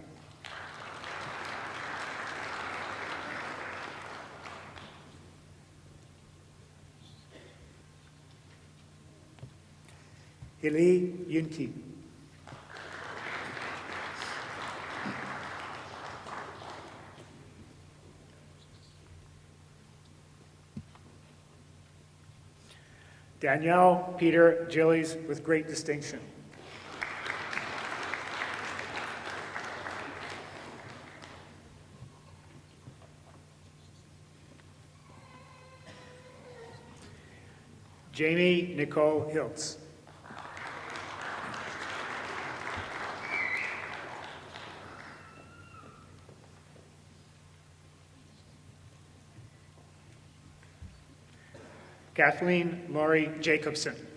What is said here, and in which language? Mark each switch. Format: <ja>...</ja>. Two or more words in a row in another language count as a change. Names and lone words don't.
<en>Hili Yunki. Danielle Peter Gillies with great distinction. Jamie Nicole Hiltz. Kathleen Laurie Jacobson.</en>